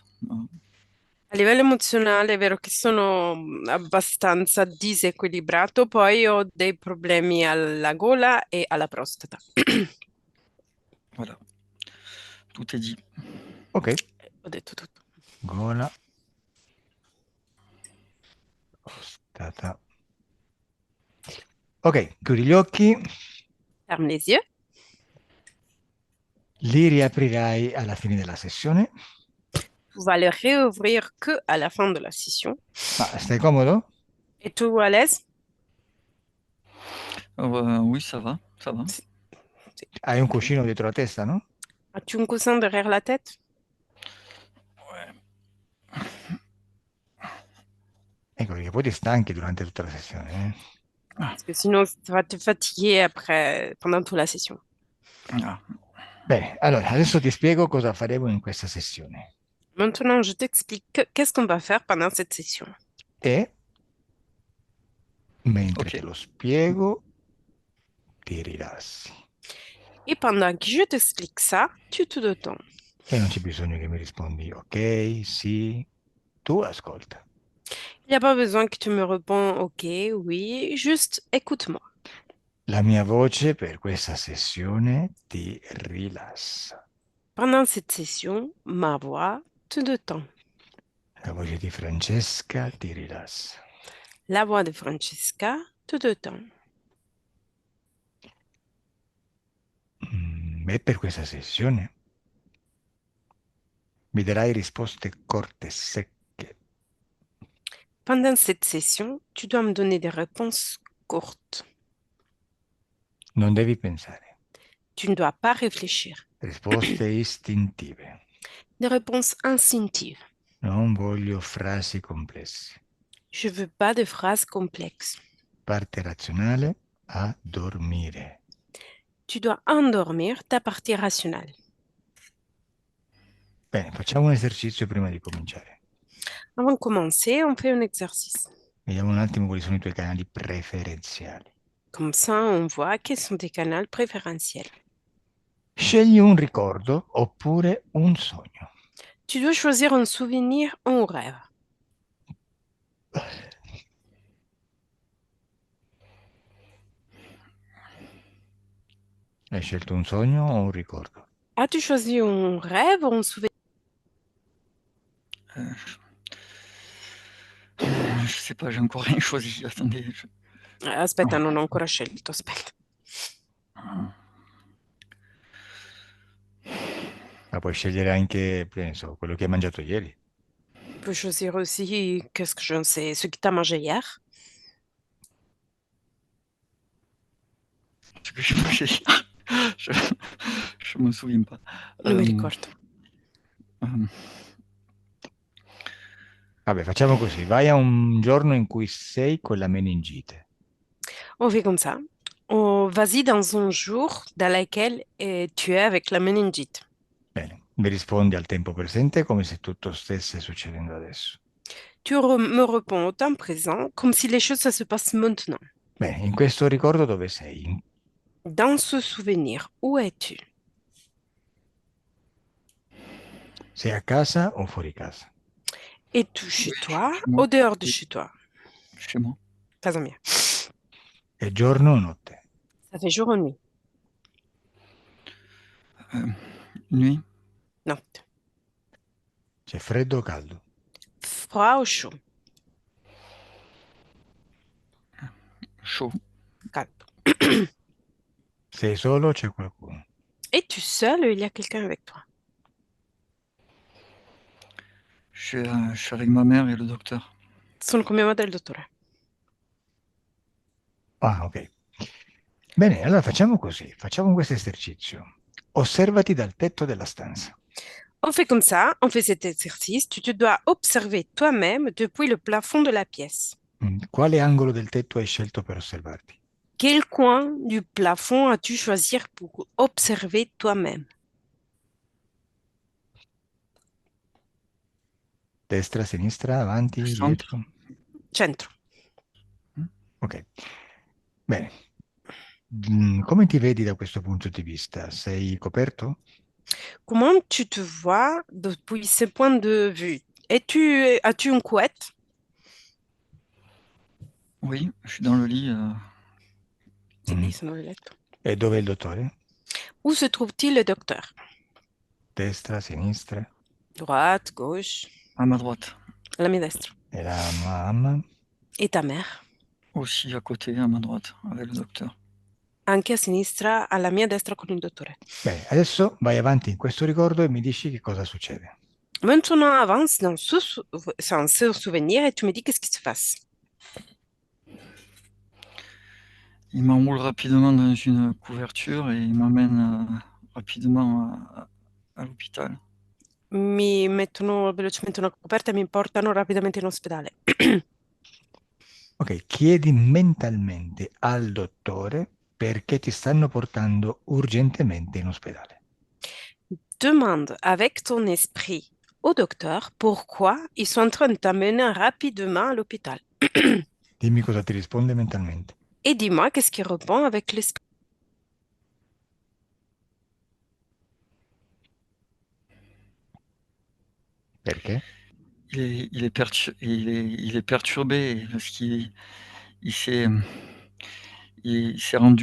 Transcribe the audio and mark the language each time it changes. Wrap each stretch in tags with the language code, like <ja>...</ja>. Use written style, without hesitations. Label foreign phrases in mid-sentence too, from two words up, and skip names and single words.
<fr>Voilà.</fr> <it>A livello emozionale è vero che sono abbastanza disequilibrato, poi ho dei problemi alla gola e alla prostata.</it> <fr>Voilà, tout est dit.</fr> <it>Ok, Ho detto tutto. gola, prostata. Ok, chiudi gli occhi,</it> <fr>Ferme les yeux.</fr> <it>li riaprirai alla fine della sessione.</it> <fr>Tu vas le réouvrir que à la fin de la session.</fr> <it>Ma stai comodo?</it> <fr>Et tout à l'aise? Oui, ça va, ça va. C'est-</fr> <it>Hai un cuscino dietro la testa, no?</it> <fr>As-tu un coussin derrière la tête?</fr> <it>Ecco, perché poi ti stanchi durante tutta la sessione, eh?</it> <fr>Ah, Parce que sinon, ça va te fatiguer après, pendant toute la session. ah.</fr> <it>Bene, allora adesso ti spiego cosa faremo in questa sessione.</it> <fr>Maintenant, je t'explique qu'est-ce qu'on va faire pendant cette session.</fr> <it>E mentre Ok. te lo spiego, ti rilassi.</it> <fr>Et pendant que je t'explique ça, tu te détends.</fr> <it>E non c'è bisogno che mi rispondi ok, sì, tu ascolta.</it> <fr>Il n'y a pas besoin que tu me réponds OK, oui, juste écoute-moi.</fr> <it>La mia voce per questa sessione ti rilassa.</it> <fr>Pendant cette session, ma voix te détend.</fr> <it>La voce di Francesca ti rilassa.</it> <fr>La voix de Francesca te détend.</fr> <it>E per questa sessione mi darai risposte corte e secche.</it> <fr>Pendant cette session, tu dois me donner des réponses courtes.</fr> <it>Non devi pensare.</it> <fr>Tu ne dois pas réfléchir.</fr> <it>Risposte istintive.</it> <fr>Des réponses instinctives.</fr> <it>Non voglio frasi complesse.</it> <fr>Je veux pas de phrases complexes.</fr> <it>Parte razionale a dormire.</it> <fr>Tu dois endormir ta partie rationnelle.</fr> <it>Bene, facciamo un esercizio prima di cominciare.</it> <fr>Avant de commencer, on fait un exercice.</fr> <it>Vediamo un attimo quali sono i tuoi canali preferenziali.</it> <fr>Comme ça, on voit quels sont tes canaux préférentiels.</fr> <it>Scegli un ricordo oppure un sogno.</it> <fr>Tu dois choisir un souvenir ou un rêve.</fr> <it>Hai scelto un sogno o un ricordo?</it> <fr>As-tu choisi un rêve ou un souvenir? Euh, je sais pas, j'ai encore rien choisi. Attendez.</fr> <it>Aspetta, non ho ancora scelto, aspetta. Ma puoi scegliere anche, penso, quello che hai mangiato ieri.</it> <fr>Tu peux choisir aussi, qu'est-ce que je sais, ce que tu as mangé hier. Ce que j'ai mangé hier. Je, je me souviens pas.</fr> <it>Non mi ricordo. Vabbè, facciamo così. Vai a un giorno in cui sei con la meningite.</it> <fr>On fait comme ça. Vas-y dans un jour dans lequel tu es avec la méningite.</fr> <it>Bene, mi rispondi al tempo presente come se tutto stesse succedendo adesso.</it> <fr>Me réponds au temps présent comme si les choses ça se passent maintenant.</fr> <it>Bene, in questo ricordo dove sei?</it> <fr>Dans ce souvenir, où es-tu?</fr> <it>Sei a casa o fuori casa?</it> <fr>Es-tu chez toi chez moi. ou dehors de Oui, chez toi? chez moi.</fr> <it>Casa mia. È giorno o notte?</it> <fr>Ça fait jour ou nuit? Nuit,</fr> <it>Notte. C'è freddo o caldo?</it> <fr>Froid ou chaud? chaud.</fr> <it>Caldo. Sei solo o c'è qualcuno?</it> <fr>Es-tu seul ou il y a quelqu'un avec toi? Je suis avec ma mère et le docteur.</fr> <it>Sono con mia madre e il dottore. Ah, ok. Bene, allora facciamo così, facciamo questo esercizio. Osservati dal tetto della stanza.</it> <fr>On fait comme ça, on fait cet exercice. Tu te dois observer toi-même depuis le plafond de la pièce.</fr> <it>Quale angolo del tetto hai scelto per osservarti?</it> <fr>Quel coin du plafond as-tu choisi pour observer toi-même?</fr> <it>Destra, sinistra, avanti,</it> <fr>Centre.</fr> <it>dietro? Centro. Ok. Bene. Come ti vedi da questo punto di vista? Sei coperto?</it> <fr>Comment tu te vois depuis ce point de vue? As-tu une couette? Oui, je suis dans le lit.</fr> <it>Sì, Mm. sono nel letto. E dove è il dottore?</it> <fr>Où se trouve-t-il le docteur?</fr> <it>Destra, sinistra?</it> <fr>Droite, gauche, À ma droite.</fr> <it>alla mia destra. E la mamma?</it> <fr>Et ta mère? Aussi à côté, à ma droite, avec le docteur.</fr> <it>Anche a sinistra, alla mia destra con il dottore. Bene, adesso vai avanti in questo ricordo e mi dici che cosa succede.</it> <fr>Maintenant, avance dans ce souvenir et tu me dis qu'est-ce qui se passe. Il m'enroule rapidement dans une couverture et il m'emmène rapidement à l'hôpital.</fr> <it>Mi mettono velocemente una coperta e mi portano rapidamente in ospedale. Ok, chiedi mentalmente al dottore perché ti stanno portando urgentemente in ospedale.</it> <fr>Demande avec ton esprit au docteur pourquoi ils sont en train de t'amener rapidement à l'hôpital.</fr> <it>Dimmi cosa ti risponde mentalmente.</it> <fr>Et dis-moi qu'est-ce qui répond avec l'esprit.</fr> <it>Perché?</it> <fr>Il est perturbé parce il s'est, il s'est rendu</fr>